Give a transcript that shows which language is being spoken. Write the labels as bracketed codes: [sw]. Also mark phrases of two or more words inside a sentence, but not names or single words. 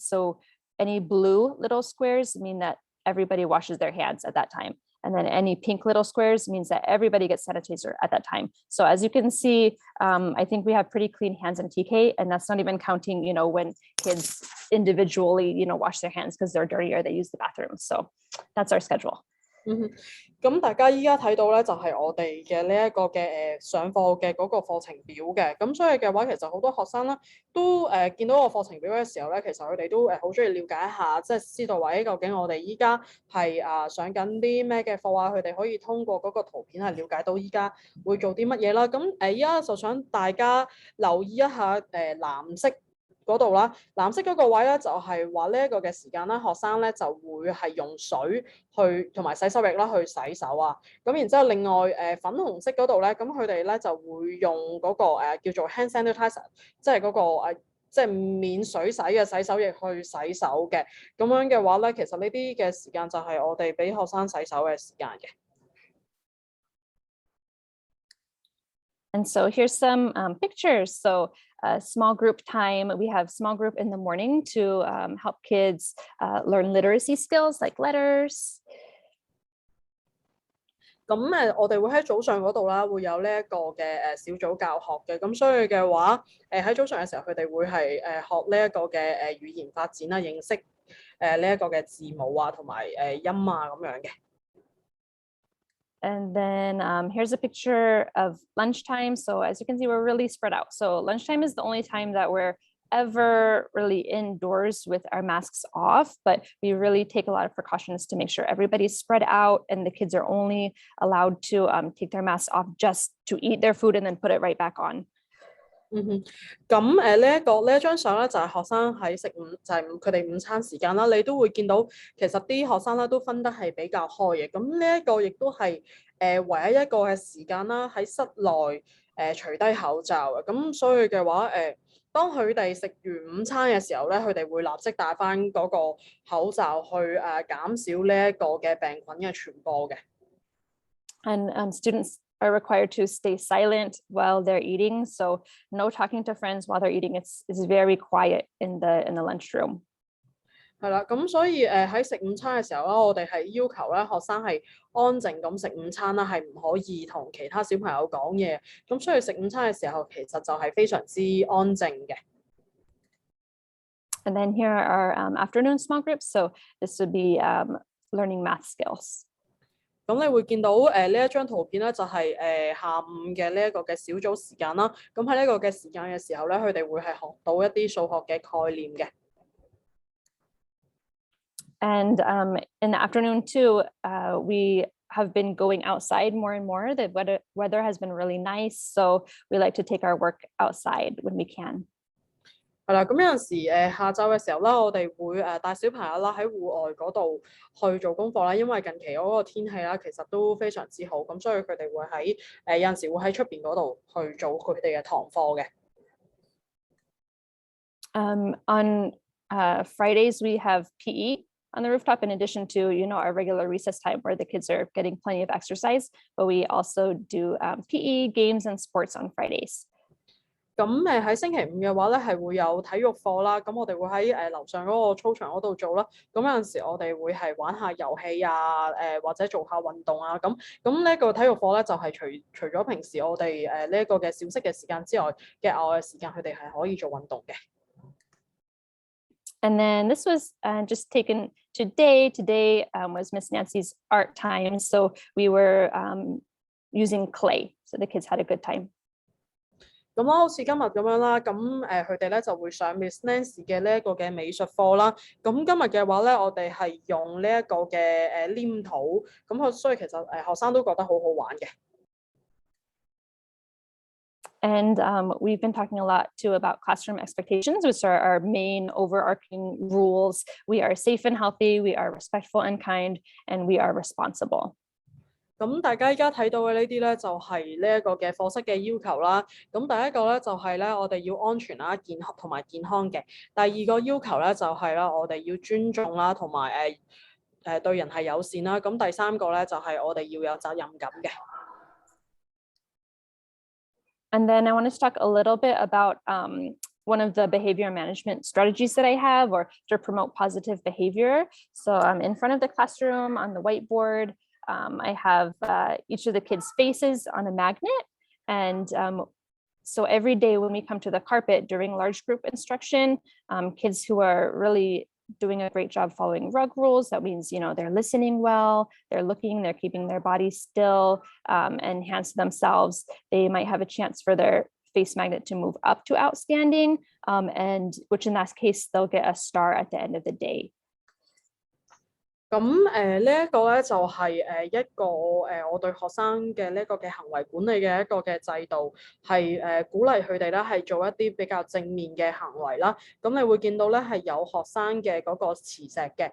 [en] So any blue little squares mean that everybody washes their hands at that time. And then any pink little squares means that everybody gets sanitizer at that time. So as you can see, I think we have pretty clean hands in TK, and that's not even counting, when kids individually, wash their hands because they're dirty or they use the bathroom. So that's our schedule. [yue] 咁大家依家睇到咧，就係我哋嘅呢一個嘅上課嘅嗰個課程表嘅。咁所以嘅話，其實好多學生啦，都見到個課程表嘅時候咧，其實佢哋都好中意了解一下，即係知道話究竟我哋依家係上緊啲咩嘅課啊，佢哋可以通過嗰個圖片係了解到依家會做啲乜嘢啦。咁依家就想大家留意一下藍色嗰度啦，藍色嗰個位咧就係話呢一個嘅時間啦，學生咧就會係用水去同埋洗手液啦去洗手啊。咁然之後另外粉紅色嗰度咧，咁佢哋咧就會用嗰個叫做 [en] hand sanitizer， [yue] 即係嗰個即係免水洗嘅洗手液去洗手嘅。咁樣嘅話咧，其實呢啲嘅時間就係我哋俾學生洗手嘅時間嘅。 [en] And so here's some pictures. So small group time, we have small group in the morning to help kids learn literacy skills like letters. [yue] 咁我哋會喺早上嗰度啦，會有呢一個嘅小組教學嘅。咁所以嘅話，喺早上嘅時候，佢哋會係學呢一個嘅語言發展啦，認識呢一個嘅字母啊，同埋音啊咁樣嘅。 [en] And then here's a picture of lunchtime. So as you can see, we're really spread out. So lunchtime is the only time that we're ever really indoors with our masks off, but we really take a lot of precautions to make sure everybody's spread out and the kids are only allowed to take their masks off just to eat their food and then put it right back on. [yue] 咁呢一張相咧就係學生喺食就係佢哋午餐時間啦，你都會見到其實啲學生咧都分得係比較開嘅。咁呢一個亦都係唯一一個嘅時間啦，喺室內除低口罩嘅。咁所以嘅話當佢哋食完午餐嘅時候咧，佢哋會立即戴翻嗰個口罩去減少呢一個嘅病菌嘅傳播嘅。 [en] And students are required to stay silent while they're eating. So no talking to friends while they're eating. It's very quiet in the lunchroom. [yue] 係啦，咁所以喺食午餐嘅時候咧，我哋係要求咧學生係安靜咁食午餐啦，係唔可以同其他小朋友講嘢。咁所以食午餐嘅時候其實就係非常之安靜嘅。 [en] And then here are afternoon small groups. So this would be learning math skills. [yue] 咁你會見到呢一張圖片咧，就係下午嘅呢一個嘅小組時間啦。咁喺呢個嘅時間嘅時候咧，佢哋會係學到一啲數學嘅概念嘅。 [en] And in the afternoon too, we have been going outside more and more. The weather has been really nice, so we like to take our work outside when we can. [yue] 係啦，咁有陣時下晝嘅時候啦，我哋會帶小朋友啦喺戶外嗰度去做功課啦，因為近期嗰個天氣啦其實都非常之好，咁所以佢哋會喺有陣時會喺出邊嗰度去做佢哋嘅堂課嘅。 [en] On Fridays, we have PE on the rooftop in addition to, our regular recess time where the kids are getting plenty of exercise, but we also do PE, games, and sports on Fridays. [yue] 咁喺星期五嘅話咧，係會有體育課啦。咁我哋會喺樓上嗰個操場嗰度做啦。咁有陣時我哋會係玩下遊戲啊，或者做下運動啊。咁呢一個體育課咧，就係除咗平時我哋呢一個嘅小息嘅時間之外嘅額外時間，佢哋係可以做運動嘅。 [en] And then this was just taken today. Today was Miss Nancy's art time, so we were using clay, so the kids had a good time. [yue] 咁啦，好似今日咁樣啦，咁佢哋咧就會上 Miss Nancy 嘅呢一個嘅美術課啦。咁今日嘅話咧，我哋係用呢一個嘅黏土，咁所以其實學生都覺得好好玩嘅。 [en] And we've been talking a lot too about classroom expectations, which are our main overarching rules. We are safe and healthy, we are respectful and kind, and we are responsible. [yue] 咁大家依家睇到嘅呢啲咧，就係呢一個嘅課室嘅要求啦。咁第一個咧就係咧，我哋要安全啦、健康同埋健康嘅。第二個要求咧就係啦，我哋要尊重啦，同埋對人係友善啦。咁第三個咧就係我哋要有責任感嘅。 [en] And then I want to talk a little bit about one of the behavior management strategies that I have, or to promote positive behavior. So in front of the classroom on the whiteboard, I have each of the kids' faces on a magnet. And so every day when we come to the carpet during large group instruction, kids who are really doing a great job following rug rules, that means, they're listening well, they're looking, they're keeping their body still and hands to themselves, they might have a chance for their face magnet to move up to outstanding, and which in that case, they'll get a star at the end of the day. [yue] 咁呢一個咧就係一個我對學生嘅呢一個嘅行為管理嘅一個嘅制度，係鼓勵佢哋咧係做一啲比較正面嘅行為啦。咁你會見到咧係有學生嘅嗰個磁石嘅。